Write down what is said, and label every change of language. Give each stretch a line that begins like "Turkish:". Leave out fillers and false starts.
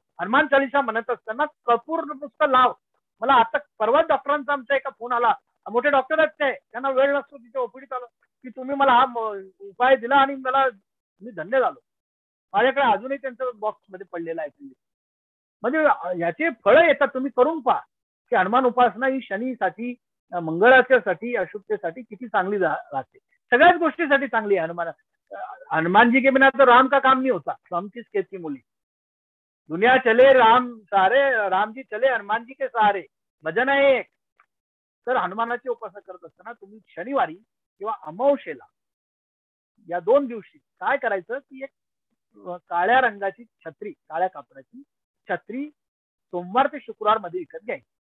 Marathi: हनुमान चालीसा म्हणत असताना कपूर नुसतं लाव. मला आता परवा डॉक्टरांचा आमचा एका फोन आला, मोठे डॉक्टर आहेत ते, त्यांना वेळ नसतो तिथे ओपीडीत आलो की तुम्ही मला हा उपाय दिला आणि मी धन्य झालो. माझ्याकडे अजूनही त्यांचं बॉक्स मध्ये पडलेलं आहे. म्हणजे याचे फळ येतात, तुम्ही करून पहा की हनुमान उपासना ही शनीसाठी, मंगळाच्यासाठी, अशुभतेसाठी किती चांगली राहते. सगळ्याच गोष्टीसाठी चांगली आहे.
Hindi: हनुमान जी के बिना तो राम का काम नहीं होता, राम की खेत मुली. दुनिया चले राम सहारे, राम जी चले हनुमान जी के सहारे,
Marathi: भजन आहे एक. तर हनुमानाची उपासना करत असताना तुम्ही शनिवारी किंवा अमावस्येला या 2 दिवशी काय करायचं की एक काळ्या रंगाची छत्री, काळ्या कापडाची छत्री सोमवार ते शुक्रवार मध्ये विकत घ्यायची.